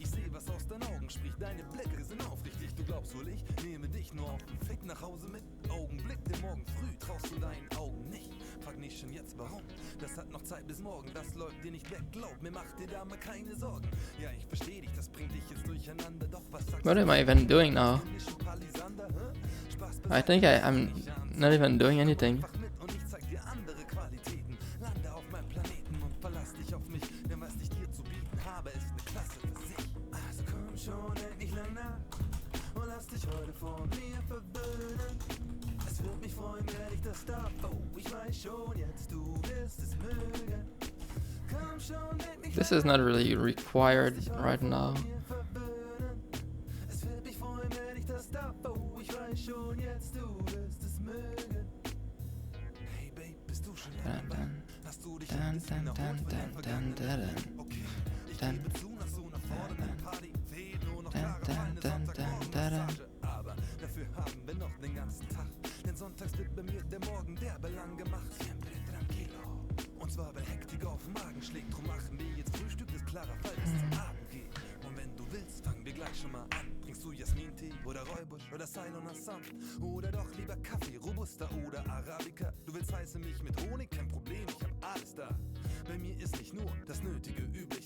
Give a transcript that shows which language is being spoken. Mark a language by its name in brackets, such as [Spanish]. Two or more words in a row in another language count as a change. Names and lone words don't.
[German] Ich sehe, was aus deinen Augen spricht. Deine Blicke sind aufrichtig. Du glaubst wohl, ich nehme dich nur auf den Fick nach Hause mit. Augenblick, denn morgen früh traust du deinen Augen nicht. Frag nicht schon jetzt warum. Das hat noch Zeit bis morgen. Das läuft dir nicht weg. Glaub mir, mach dir da mal keine Sorgen. Ja, ich versteh dich. Das bringt dich jetzt durcheinander. Doch was sagst [English] What am I even doing now? I think I'm not even doing anything. [German] Und ich zeig dir andere Qualitäten. Lande auf meinem Planeten und verlass dich auf mich. Denn was ich dir zu bieten habe, ist eine Klasse für sich. Also komm schon, endlich lang nach. Und lass dich heute von mir verwöhnen. Es wird mich freuen, wenn ich das darf. Oh, ich weiß schon jetzt, du wirst es mögen. Komm schon, endlich [English] This is not really required right now. [German] Es wird mich freuen, wenn ich das darf. Oh, ich weiß schon jetzt, du wirst es mögen. Hey Babe, bist du schon dabei? Hast du dich ein bisschen erholt von den Vergangenen? Okay, ich gebe zu, nach so einer fordernden Party fehlt nur noch klare feine Sonntagmorgen-Massage. Aber dafür haben wir noch den ganzen Tag. Denn sonntags wird bei mir der Morgen derbe lang gemacht. [Spanish] Siempre tranquilo. [German] Und zwar, wenn Hektik auf den Magen schlägt. Drum machen wir jetzt Frühstück, ist klarer Fall, bis zum Abend geht. Und wenn du willst, fangen wir gleich schon mal an. Trinkst du Jasmin-Tee oder Räubusch oder Ceylon Assam? Oder doch lieber Kaffee, Robusta oder Arabica? Du willst heiße Milch mit Honig? Kein Problem, ich hab alles da. Bei mir ist nicht nur das Nötige üblich.